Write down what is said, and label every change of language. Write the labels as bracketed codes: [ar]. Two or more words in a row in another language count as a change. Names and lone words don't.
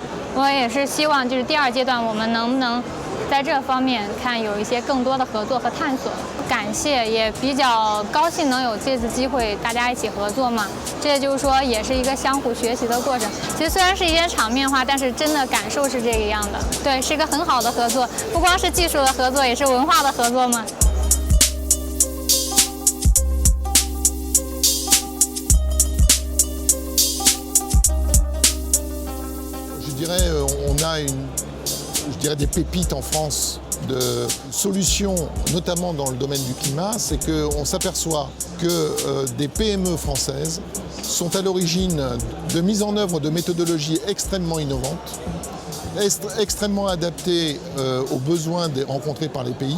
[zh] 我也是希望就是第二阶段我们能不能在这方面看有一些更多的合作和探索。感谢，也比较高兴能有这次机会大家一起合作嘛。这就是说也是一个相互学习的过程。其实虽然是一些场面话，但是真的感受是这个样的。对，是一个很好的合作，不光是技术的合作，也是文化的合作嘛。 [fr] On a des pépites en France de solutions, notamment dans le domaine du climat, c'est qu'on s'aperçoit que des PME françaises sont à l'origine de mise en œuvre de méthodologies extrêmement innovantes, extrêmement adaptées aux besoins rencontrés par les pays.